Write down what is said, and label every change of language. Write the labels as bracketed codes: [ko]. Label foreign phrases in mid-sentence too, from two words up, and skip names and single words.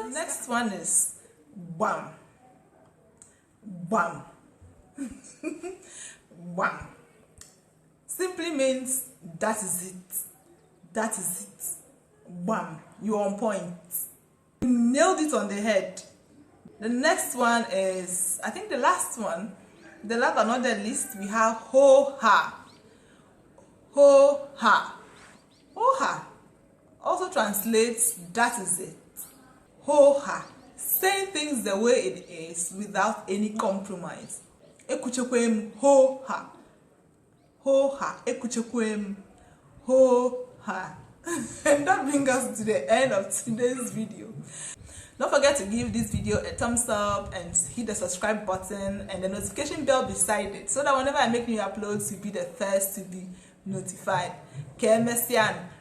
[en] The next one is bam, bam, bam. Simply means that is it, that is it, bam, you're on point, you nailed it on the head. The next one is, I think the last one, the last but not the least, we have ho-ha. Ho-ha. Ho-ha also translates that is it. Ho-ha. Saying things the way it is without any compromise. Ekuchekwem ho-ha. Ho-ha. Ekuchekwem ho-ha. And that brings us to the end of today's video. Don't forget to give this video a thumbs up and hit the subscribe button and the notification bell beside it so that whenever I make new uploads, you'll be the first to be notified. Ke mesian.